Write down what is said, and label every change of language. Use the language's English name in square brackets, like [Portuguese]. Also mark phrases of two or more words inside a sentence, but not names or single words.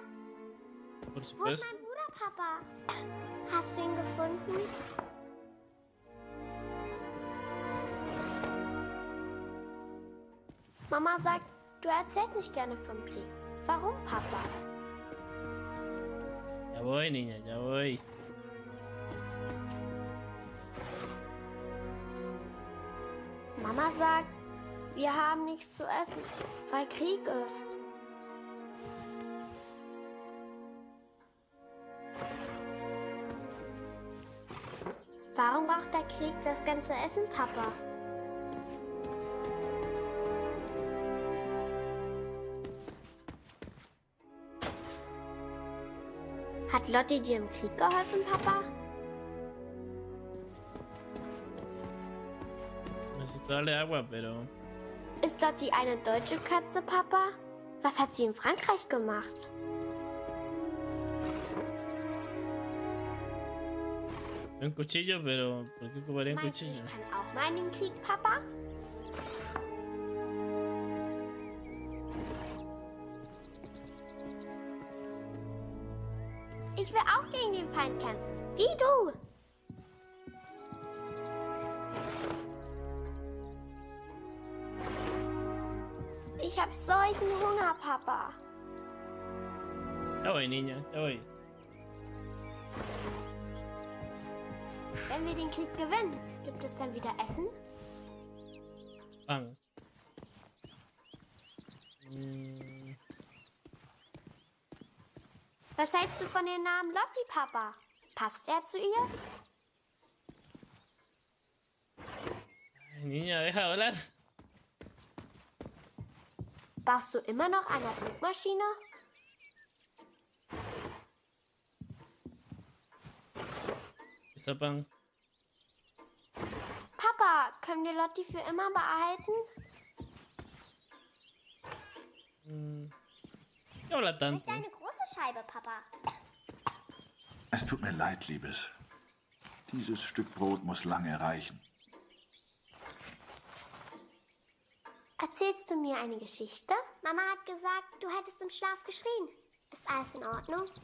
[Spanish] Por [German] Wo ist [Spanish] supuesto. [German] mein Bruder, Papa? Hast du ihn gefunden? Mama sagt, du erzählst nicht gerne vom Krieg. Warum, Papa? [Spanish] Ya voy, niña, ya voy. [German] Mama sagt, wir haben nichts zu essen, weil Krieg ist. Warum braucht der Krieg das ganze Essen, Papa? Hat Lotti dir im Krieg geholfen, Papa? [Spanish] Necesito darle agua, pero... [German] Ist Lotti eine deutsche Katze, Papa? Was hat sie in Frankreich gemacht? [Spanish] Un cuchillo, pero... ¿Por qué ocuparía un [German] Meinst du, [Spanish] cuchillo? [German] ich kann auch mal in den Krieg, Papa? Ich will auch gegen den Feind kämpfen. Wie du. Ich hab solchen Hunger, Papa. [Spanish] Ya voy, niña, ya voy. [German] Wenn wir den Krieg gewinnen, gibt es dann wieder Essen? [Spanish] Pan. [German] Was hältst du von dem Namen Lotti, Papa? Passt er zu ihr? [Spanish] Niña, deja de hablar. [German] Baust du immer noch an der Flugmaschine? Ist der Pan. Papa, können wir Lotti für immer behalten? [Spanish] ¿Qué habla tanto? [German] Ich möchte eine große Scheibe, Papa. Es tut mir leid, Liebes. Dieses Stück Brot muss lange reichen. Erzählst du mir eine Geschichte? Mama hat gesagt, du hättest im Schlaf geschrien. Ist alles in Ordnung?